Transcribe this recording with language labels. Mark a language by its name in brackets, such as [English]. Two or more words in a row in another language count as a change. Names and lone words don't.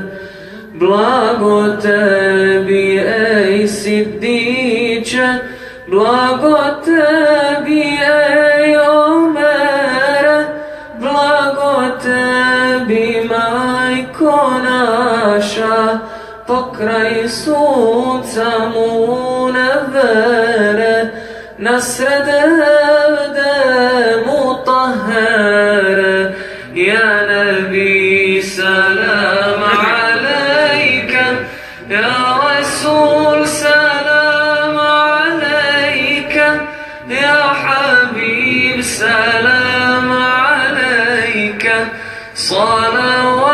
[Bosnian] Blago tebi ej Siddiće, blago tebi ej Omere, blago tebi majko naša, pokraj sunca munevere, nasred evde mutahhere. [Arabic] يا نبي سلام عليك، يا رسول سلام عليك، يا حبيب سلام عليك, صلوات